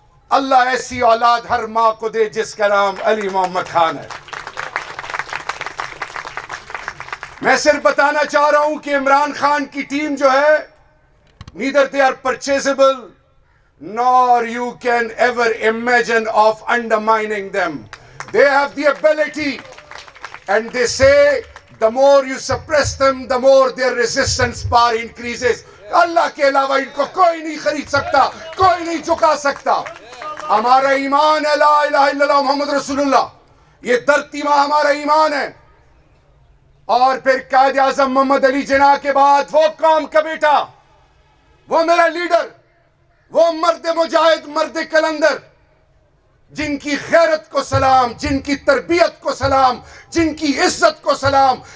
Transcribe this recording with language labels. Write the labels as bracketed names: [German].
[Urdu] اللہ ایسی اولاد ہر ماں کو دے جس کا نام علی محمد خان ہے. میں صرف بتانا چاہ رہا ہوں کہ عمران خان کی ٹیم جو ہے, [English] neither they are purchasable nor you can ever imagine of undermining them. They have the ability, and they say the more you suppress them, the more their resistance power increases. [Urdu] اللہ کے علاوہ ان کو کوئی نہیں خرید سکتا, کوئی نہیں جھکا سکتا. ہمارا ایمان ہے لا الہ الا اللہ محمد رسول اللہ, یہ دھرتی ماں ہمارا ایمان ہے. اور پھر قائد اعظم محمد علی جناح کے بعد وہ قوم کا بیٹا, وہ میرا لیڈر, وہ مرد مجاہد, مرد کلندر, جن کی غیرت کو سلام, جن کی تربیت کو سلام, جن کی عزت کو سلام.